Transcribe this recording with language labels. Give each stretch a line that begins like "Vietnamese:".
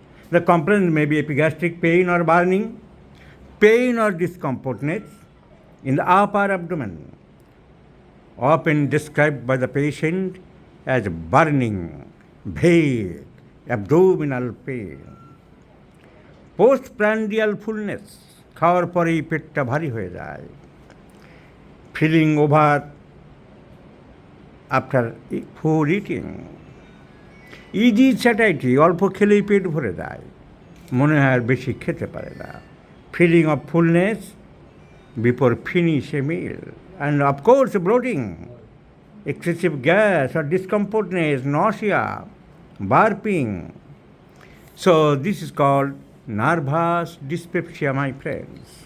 English: The complaint may be epigastric pain or burning, pain or discomfortness in the upper abdomen, often described by the patient as burning, vague, abdominal pain. Postprandial fullness,
Bangla: খাওয়ার পরেই পেটটা ভারী হয়ে যায়।
English: Feeling over after four eating.
Bangla: Easy satiety, অল্প খেলেই পেট ভরে যায়, মনে হয় আর বেশি খেতে পারে না।
English: Feeling of fullness before finish a meal, and of course bloating, excessive gas or discomfortness, nausea, burping. So this is called nervous dyspepsia, my friends.